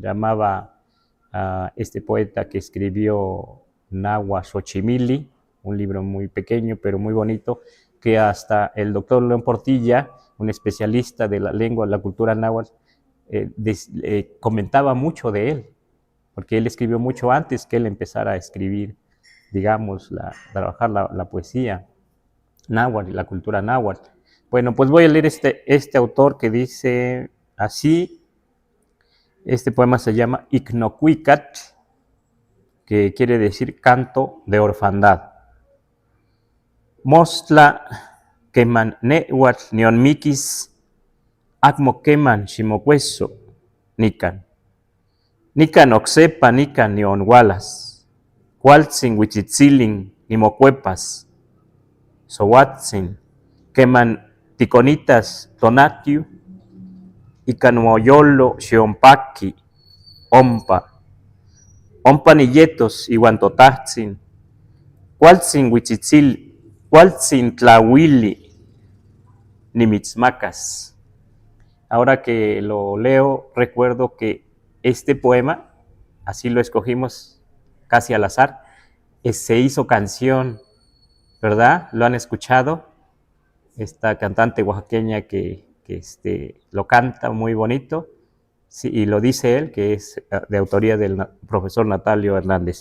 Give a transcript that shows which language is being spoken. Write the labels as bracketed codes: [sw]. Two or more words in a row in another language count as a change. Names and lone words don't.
[es] llamaba este poeta que escribió Nahua Xochimili, un libro muy pequeño pero muy bonito, que hasta el doctor León Portilla, un especialista de la lengua, la cultura náhuatl, comentaba mucho de él, porque él escribió mucho antes que él empezara a escribir, digamos, trabajar la poesía náhuatl y la cultura náhuatl. Bueno, pues voy a leer este autor que dice así. Este poema se llama Icnocuicat, que quiere decir canto de orfandad. [nhe] Mostla queman nehuatl neonmiquis, acmo queman ximocueso nican. Nican oxepa nican neonhualas, cualtzin huitzitzilin nimocuepas, sohuatzin, queman ticonitas tonatiu, ican moyolo xionpaqui, ompa niyetos iuan totahtzin, cualtzin tlahuili, nimitzmacas. [es] Ahora que lo leo, recuerdo que este poema, así lo escogimos casi al azar, se hizo canción, ¿verdad? ¿Lo han escuchado? Esta cantante oaxaqueña que lo canta muy bonito, sí, y lo dice él, que es de autoría del profesor Natalio Hernández.